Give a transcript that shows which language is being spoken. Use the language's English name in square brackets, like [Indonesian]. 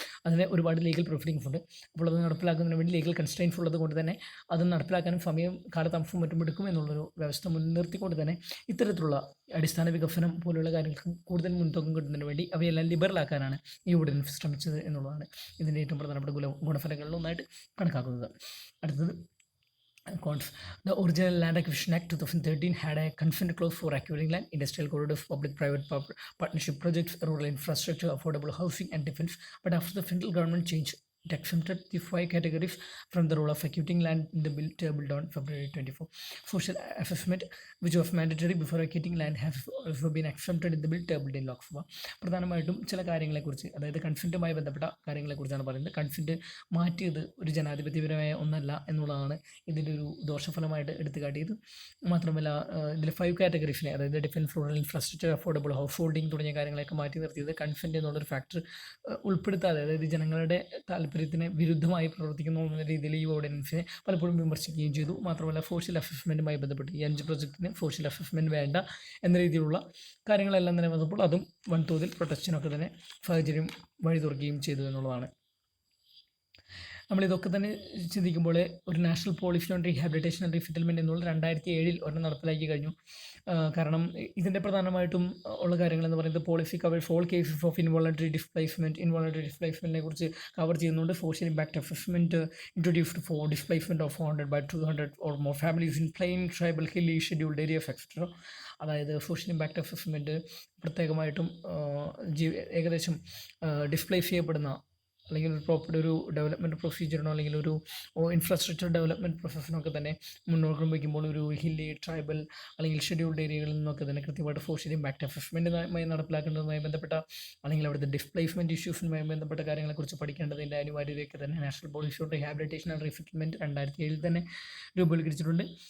[Malayalam] അതിന് ഒരുപാട് ലീഗൽ പ്രൊഫിലിംഗ്സ് ഉണ്ട്. അപ്പോൾ അത് നടപ്പിലാക്കുന്നതിന് വേണ്ടി ലീഗൽ കൺസ്ട്രെയിൻസ് ഉള്ളത് കൊണ്ട് തന്നെ അത് നടപ്പിലാക്കാനും സമയം, കാലതാമസവും മറ്റും എടുക്കും എന്നുള്ളൊരു വ്യവസ്ഥ മുൻനിർത്തിക്കൊണ്ട് തന്നെ ഇത്തരത്തിലുള്ള അടിസ്ഥാന വികസനം പോലുള്ള കാര്യങ്ങൾക്ക് കൂടുതൽ മുൻതൂക്കം കിട്ടുന്നതിന് വേണ്ടി അവയെല്ലാം ലിബറലാക്കാനാണ് ഈ ഓർഡിനൻസ് ശ്രമിച്ചത് എന്നുള്ളതാണ് ഇതിൻ്റെ ഏറ്റവും പ്രധാനപ്പെട്ട ഗുണഫലങ്ങളിലൊന്നായിട്ട് കണക്കാക്കുന്നത്. അടുത്തത് cons. [English] The original Land Acquisition Act 2013 had a consent clause for acquiring land, industrial corridors, public-private partnership projects, rural infrastructure, affordable housing, and defense. But after the federal government change, it exempted the 5 categories from the rule of acquiring land in the bill tabled on February 24. Social assessment, which was mandatory before acquiring land, has also been exempted in the bill tabled in Lok Sabha. [Malayalam] പ്രധാനമായിട്ടും ചില കാര്യങ്ങളെക്കുറിച്ച്, അതായത് കൺസെൻറ്റുമായി ബന്ധപ്പെട്ട കാര്യങ്ങളെക്കുറിച്ചാണ് പറയുന്നത്. Consent മാറ്റിയത് ഒരു ജനാധിപത്യപരമായ ഒന്നല്ല എന്നുള്ളതാണ് ഇതിൻ്റെ ഒരു ദോഷഫലമായിട്ട് എടുത്തു കാട്ടിയത്. മാത്രമല്ല ഇതിൽ 5 കാറ്റഗറീസിനെ, അതായത് defence, rural infrastructure, affordable house holding തുടങ്ങിയ കാര്യങ്ങളൊക്കെ മാറ്റി നിർത്തിയത് കൺസെൻറ്റ് എന്നുള്ളൊരു ഫാക്ടർ ഉൾപ്പെടുത്താതെ, അതായത് ജനങ്ങളുടെ താല്പര്യത്തിന് വിരുദ്ധമായി പ്രവർത്തിക്കുന്നു എന്ന രീതിയിൽ ഈ ഓർഡിനൻസിനെ പലപ്പോഴും വിമർശിക്കുകയും ചെയ്തു. മാത്രമല്ല സോഷ്യൽ അസസ്മെൻറ്റുമായി ബന്ധപ്പെട്ട് ഈ 5 പ്രൊജക്റ്റിന് സോഷ്യൽ അസസ്മെൻറ്റ് വേണ്ട എന്ന രീതിയിലുള്ള കാര്യങ്ങളെല്ലാം തന്നെ വന്നപ്പോൾ അതും വൻതോതിൽ പ്രൊട്ടക്ഷനൊക്കെ തന്നെ സാഹചര്യം വഴി തുറക്കുകയും ചെയ്തു എന്നുള്ളതാണ്. നമ്മളിതൊക്കെ തന്നെ ചിന്തിക്കുമ്പോൾ ഒരു national policy on rehabilitation and resettlement എന്നുള്ള 2007 ഒരെണ്ണം നടപ്പിലാക്കി കഴിഞ്ഞു. കാരണം ഇതിൻ്റെ പ്രധാനമായിട്ടും ഉള്ള കാര്യങ്ങളെന്ന് പറയുന്നത് [English] policy covers all cases of involuntary [Malayalam] ഡിസ്പ്ലേസ്മെൻറ്റിനെ കുറിച്ച് കവർ ചെയ്യുന്നുണ്ട്. [English] Social impact assessment introduced for displacement of 400 by 200 or more families in plain, tribal, hilly, scheduled areas etc. [Malayalam] അതായത് സോഷ്യൽ ഇമ്പാക്ട് അസസ്മെൻറ്റ് പ്രത്യേകമായിട്ടും ഏകദേശം ഡിസ്പ്ലേസ് ചെയ്യപ്പെടുന്ന അല്ലെങ്കിൽ ഒരു പ്രോപ്പർ ഒരു ഡെവലപ്മെൻറ്റ് പ്രൊസീജിയറിനോ അല്ലെങ്കിൽ ഒരു ഇൻഫ്രാസ്ട്രക്ചർ ഡെവലപ്മെൻറ്റ് പ്രോസസ്സിനൊക്കെ തന്നെ മുന്നോട്ട് വയ്ക്കുമ്പോൾ ഒരു ഹില്ലി, ട്രൈബൽ അല്ലെങ്കിൽ ഷെഡ്യൂൾഡ് ഏരിയകളിൽ നിന്നൊക്കെ തന്നെ കൃത്യമായിട്ട് സോഷ്യൽ ഇമ്പാക്ട് അസസ്മെൻറ്റുമായി നടപ്പിലാക്കേണ്ടതുമായി ബന്ധപ്പെട്ട അല്ലെങ്കിൽ അവിടുത്തെ ഡിസ്പ്ലേസ്മെൻറ്റ് ഇഷ്യൂസുമായി ബന്ധപ്പെട്ട കാര്യങ്ങളെക്കുറിച്ച് പഠിക്കേണ്ടതിൻ്റെ അനിവാര്യതയൊക്കെ തന്നെ national policy on rehabilitation and resettlement 2007 തന്നെ രൂപവൽക്കരിച്ചിട്ടുണ്ട്.